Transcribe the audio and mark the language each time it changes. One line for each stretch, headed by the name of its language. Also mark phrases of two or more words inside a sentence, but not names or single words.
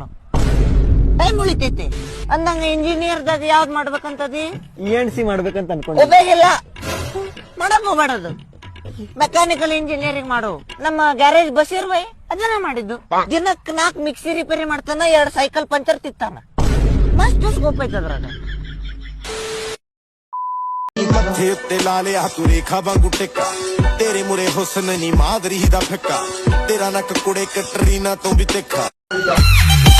Kannada: ಟೈಮ್ ಉಳಿತೈತಿ. ಅಂದಂಗ ಇಂಜಿನಿಯರ್ದಾಗ ಯಾವ್ದ್ ಮಾಡ್ಬೇಕಂತದಿ? ENC ಮಾಡ್ಬೇಕಂತ ಅನ್ಕೊಂಡು. ಒಬ್ಬೇಗಿಲ್ಲ ಮಾಡಕ್ ಹೋಗ್ಬೇಡದು.
English: mechanical engineering
Kannada: ಮಾಡು. ನಮ್ಮ ಗ್ಯಾರೇಜ್ ಬಸೀರ್ ಬೈ ಅದನ್ನ ಮಾಡಿದ್ದು. ದಿನಕ್ಕೆ 4 ಮಿಕ್ಸಿ ರಿಪೇರಿ ಮಾಡ್ತಾನ, 2
English: cycle puncture
Kannada: ತಿತ್ತಾನ. ಮಸ್ತ್ ಸ್ಕೋಪ್ ಐತೆ ಅದ್ರಾಗ.
Punjabi: ਤੇ ਲਾ ਲਿਆ ਤੂੰ ਰੇਖਾ ਵਾਂਗੂ ਟਿੱਕਾ ਤੇਰੇ ਮੁਰੇ ਹੁਸਨ ਨੀ ਮਾਦਰੀ ਦਾ ਫਿੱਕਾ ਤੇਰਾ ਨੱਕ ਕੁੜੇ ਕਟਰੀਨਾ ਤੋਂ ਵੀ ਤਿੱਖਾ